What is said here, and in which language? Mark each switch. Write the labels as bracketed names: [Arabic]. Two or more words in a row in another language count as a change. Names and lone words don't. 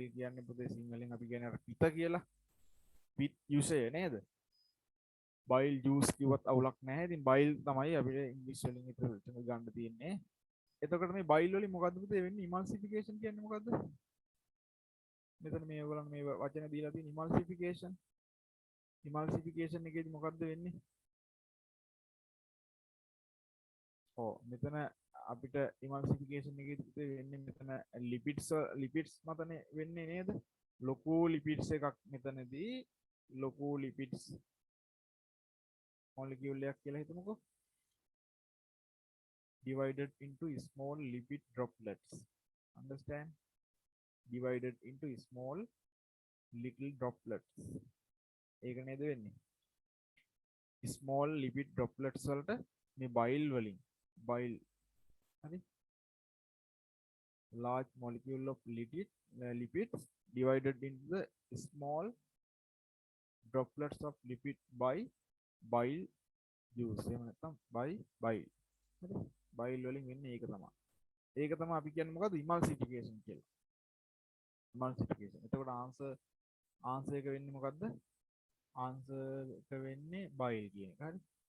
[Sinhala] කියන්නේ පුතේ සිංහලෙන් අපි කියන්නේ අර පිත කියලා පිත් යුසය නේද [English] bile juice [Sinhala] කිව්වත් අවුලක් නැහැ ඉතින් bile තමයි අපිට ඉංග්‍රීසි වලින් ඉතින් ගන්න තියෙන්නේ එතකොට මේ bile වලින් මොකද්ද පුතේ වෙන්නේ emulsification කියන්නේ මොකද්ද මෙතන මේ ඔයගොල්ලන් මේ වචන දීලා තියෙන emulsification එකේදී මොකද්ද වෙන්නේ මෙතන අපිට emulsification එකේදී වෙන්නේ මෙතන lipids මතනේ වෙන්නේ නේද ලොකු lipids එකක් මෙතනදී ලොකු [English] lipids molecule [Sinhala] එකක් කියලා හිතමුකෝ [English] divided into small lipid droplets understand divided into small little droplets [Sinhala] ඒක නේද වෙන්නේ [English] small lipid droplets [Sinhala] වලට මේ bile වලින් bile හරි [English] large molecule of lipids divided into the small droplets of lipid by bile juice [Sinhala] එහෙම නැත්නම් [English] by bile [Sinhala] හරි bile වලින් වෙන්නේ ඒක තමයි අපි කියන්නේ මොකද්ද emulsification කියලා emulsification එතකොට ආන්සර් එක වෙන්නේ මොකද්ද ආන්සර් එක වෙන්නේ bile කියන එක හරි